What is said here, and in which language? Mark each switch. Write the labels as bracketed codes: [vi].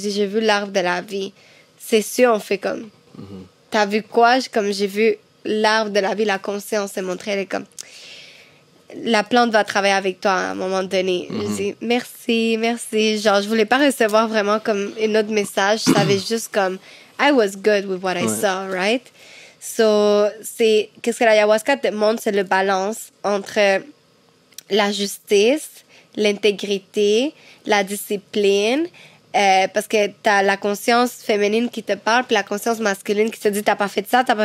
[fr] Je dis, j'ai vu l'arbre de la vie. C'est sûr, on fait comme, t'as vu quoi? J'ai vu l'arbre de la vie, la conscience s'est montrée. Elle est comme, la plante va travailler avec toi à un moment donné. Je dis, merci. Genre, je voulais pas recevoir vraiment comme un autre message. Je savais juste comme, [en] I was good with what I saw, right? [fr] So, qu'est-ce que l'ayahuasca te montre, c'est le balance entre la justice, l'intégrité, la discipline, parce que t'as la conscience féminine qui te parle, puis la conscience masculine qui te dit t'as pas fait ça.